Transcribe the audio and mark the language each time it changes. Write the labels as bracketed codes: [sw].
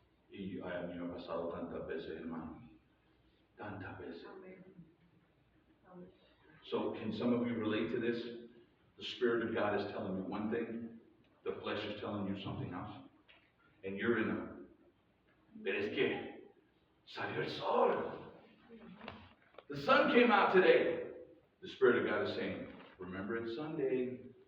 [es] Y a mí me ha pasado tantas veces, hermano. Tantas veces. [en] So, can some of you relate to this? The Spirit of God is telling you one thing, the flesh is telling you something else. And you're in a, [es] pero es que salió el sol. [en] The sun came out today. The Spirit of God is saying, remember it's Sunday.